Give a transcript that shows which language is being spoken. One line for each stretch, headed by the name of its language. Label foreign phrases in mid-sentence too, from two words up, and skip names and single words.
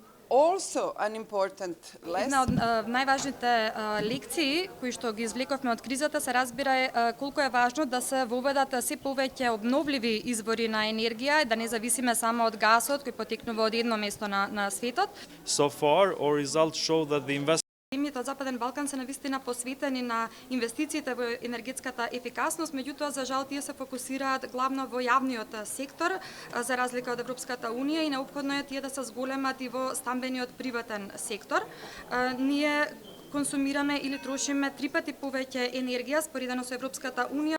Macedonian: Една од најважните лекции кои што ги извлековме од кризата се разбира колку е важно да се воведат се повеќе обновливи извори на енергија и да не зависиме само од гасот кој потекнува од едно место на светот.
English: So far, our results show that the
Macedonian: Земјите од Западен Балкан се навистина посветени на инвестициите во енергетската ефикасност, меѓутоа за жал тие се фокусираат главно во јавниот сектор, за разлика од Европската унија, и неопходно е тие да се зголемат и во стамбениот приватен сектор. Ние консумираме или трошиме 3 пати повеќе енергија споредено со Европската унија.